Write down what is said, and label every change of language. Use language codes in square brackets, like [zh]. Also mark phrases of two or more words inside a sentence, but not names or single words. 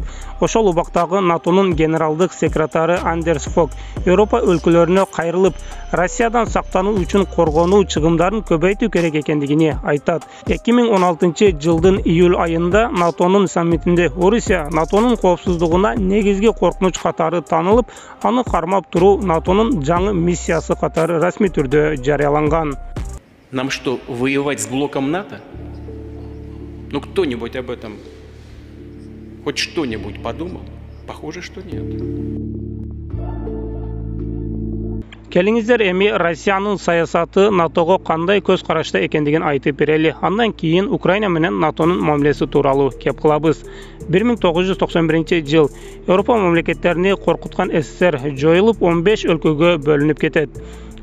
[ky] Ошол убактагы НАТОнун генералдык секретары Андерс Фок Европа өлкөлөрүнө кайрылып, Россиядан сактануу үчүн коргонуу чыгымдарын көбөйтүү керек экендигин айтат. 2016 жылдын июль айында НАТОнун саммитинде Орусия НАТОнун коопсуздугуна негизги коркунуч катары танылып, аны кармап туруу НАТОнун жаңы миссиясы катары расмий түрдө жарыяланган. [ru] Нам что, воевать с блоком НАТО? Ну кто-нибудь об этом хоть что-нибудь подумал? Похоже, что нет. [ky] Келиңиздер эми Россиянын саясаты НАТОго кандай көз карашта экендигин айтып берели. Андан кийин Украина менен НАТОнун мамилеси тууралуу кеп кылабыз. 1991 жыл Европа мамлекеттерини коркуткан СССР жоюлуп 15 өлкөгө бөлүнүп кетет.